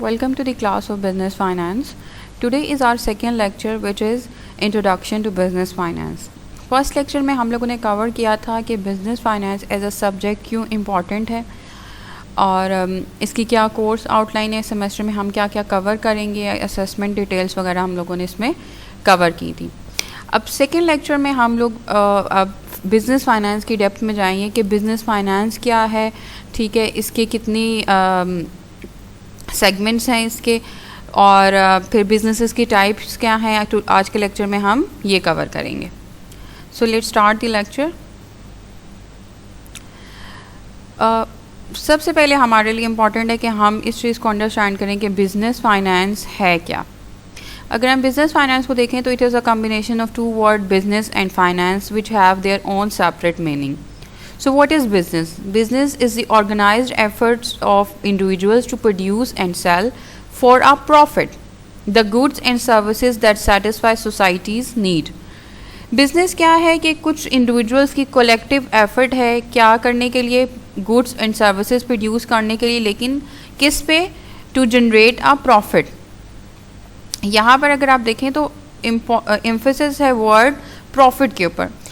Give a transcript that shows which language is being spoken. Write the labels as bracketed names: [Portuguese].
[English] Welcome to the class of Business Finance. Today is our second lecture, which is Introduction to Business Finance. First lecture [Urdu] میں ہم لوگوں نے کور کیا تھا کہ business finance as a subject کیوں important ہے اور اس کی کیا کورس آؤٹ لائن ہے، سیمسٹر میں ہم کیا کیا کور کریں گے، اسسمنٹ ڈیٹیلس وغیرہ ہم لوگوں نے اس میں کور کی تھی. اب سیکنڈ لیکچر میں ہم لوگ اب بزنس فائنانس کی ڈیپتھ میں جائیں گے کہ بزنس فائنانس کیا ہے، ٹھیک ہے، اس کے کتنی سیگمنٹس ہیں اس کے، اور پھر بزنسز کی ٹائپس کیا ہیں. آج کے لیکچر میں ہم یہ کور کریں گے. [English] So let start the lecture. [Urdu] سب سے پہلے ہمارے لیے امپورٹنٹ ہے کہ ہم اس چیز کو انڈرسٹینڈ کریں کہ بزنس فائنانس ہے کیا. اگر ہم بزنس فائنانس کو دیکھیں تو [English] It is a combination of two word business and finance which have their own separate meaning. So what is business? Business is the organized efforts of individuals to produce and sell for a profit the goods and services that satisfy society's need. [Urdu] Business کیا ہے کہ کچھ individuals کی collective effort ہے کیا کرنے کے لیے، گڈس اینڈ سروسز پروڈیوس کرنے کے لیے، لیکن کس پہ؟ [English] To generate a profit. [Urdu] یہاں پر اگر آپ دیکھیں تو ایمفیسس ہے ورڈ پروفٹ کے اوپر.